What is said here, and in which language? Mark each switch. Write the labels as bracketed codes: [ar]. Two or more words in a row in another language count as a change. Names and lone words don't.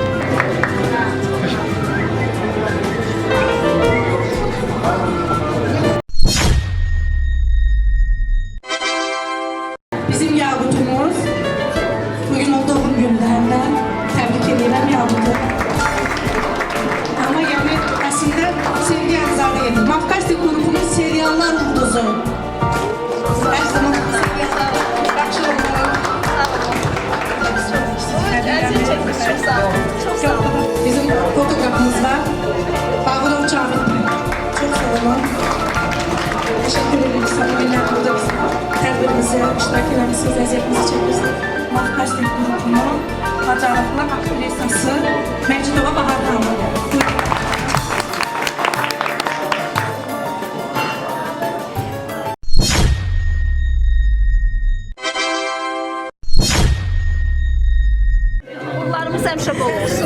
[az] Bizim Yaqutumuz, bugün o doğum günlərində təbrik edirəm Yaqutu. Amma yəni əslində sevgi əmzalı edir. Mafkastik qrupunun seriallar ulduzu. Hər zaman seriallar yaxşı olmalı. [tr] Çok sağ olun. Çok sağ olun. Bizim fotoğrafımız var. Bağırov Cavit Bey. Çok sağ olun. Teşekkür ederim sana. Günler burada [az] tədbirimizə iştirak eləmişsiniz, əziyyətimizi çəkmişsiniz. Mafkastik qrupunun bacarıqlı aktrisası Məcidova Bahar xanım. Uğurlarımız həmişə bol olsun.